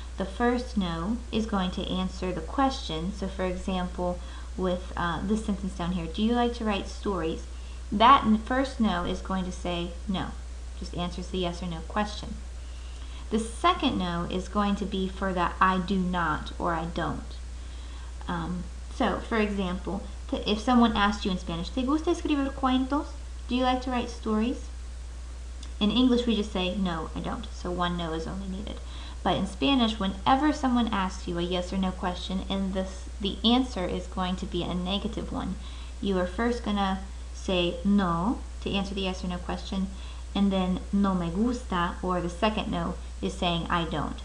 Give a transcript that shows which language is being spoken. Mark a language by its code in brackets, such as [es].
[en] The first no is going to answer the question. So for example, with this sentence down here, do you like to write stories? That first no is going to say no, just answers the yes or no question. The second no is going to be for the I do not or I don't. So for example, if someone asked you in Spanish, [es] ¿Te gusta escribir cuentos? [en] Do you like to write stories? In English we just say, no, I don't. So one no is only needed. But in Spanish, whenever someone asks you a yes or no question and the answer is going to be a negative one, you are first going to say no to answer the yes or no question, and then [es] no me gusta, [en] or the second no, is saying I don't.